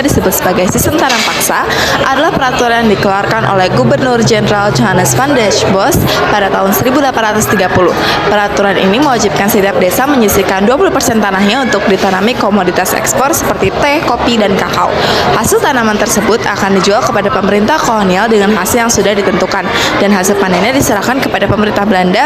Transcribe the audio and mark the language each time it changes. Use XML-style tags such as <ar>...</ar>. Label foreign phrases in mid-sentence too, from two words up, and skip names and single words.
<id>disebut sebagai sistem tanam paksa adalah peraturan yang dikeluarkan oleh Gubernur Jenderal Johannes van der Bos pada tahun 1830. Peraturan ini mewajibkan setiap desa menyisihkan 20% tanahnya untuk ditanami komoditas ekspor seperti teh, kopi, dan kakao. Hasil tanaman tersebut akan dijual kepada pemerintah kolonial dengan hasil yang sudah ditentukan, dan hasil panennya diserahkan kepada pemerintah Belanda.</id>